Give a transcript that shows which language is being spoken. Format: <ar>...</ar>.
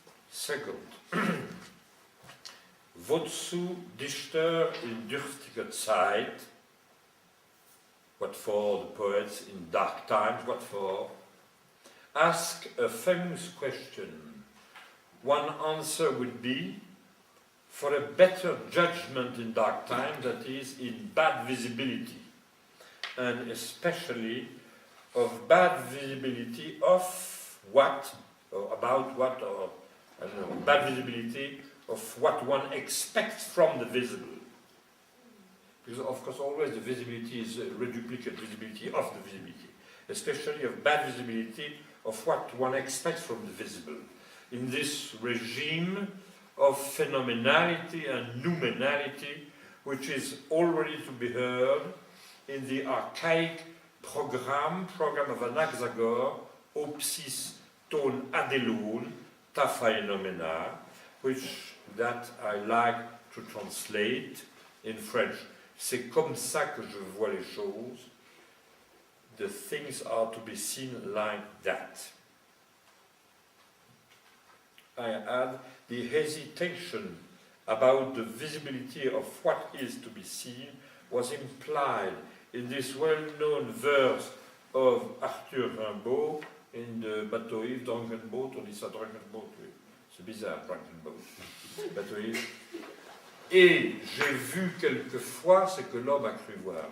<en>Second,</en> <de>wozu Dichter in dürftige Zeit?</de> <en>What for the poets in dark times? What for? Ask a famous question. One answer would be, for a better judgment in dark times, that is, in bad visibility, and especially of bad visibility of what, or about what, or I don't know, bad visibility of what one expects from the visible. Because of course always the visibility is a reduplicate visibility of the visibility, especially of bad visibility of what one expects from the visible. In this regime of phenomenality and noumenality, which is already to be heard in the archaic program of Anaxagore,</en> <el>Opsis ton adelon, ta phenomena,</el> <en>which that I like to translate in French.</en> <fr>C'est comme ça que je vois les choses.</fr> <en>The things are to be seen like that. I add the hesitation about the visibility of what is to be seen was implied in this well-known verse of Arthur Rimbaud in the Bateau Ivre, Drunken Boat,</en> <fr>on dit ça</fr> <en>Drunken Boat,</en> <fr>oui. C'est bizarre, Drunken Boat. Bateau Ivre. Et j'ai vu quelquefois ce que l'homme a cru voir.</fr>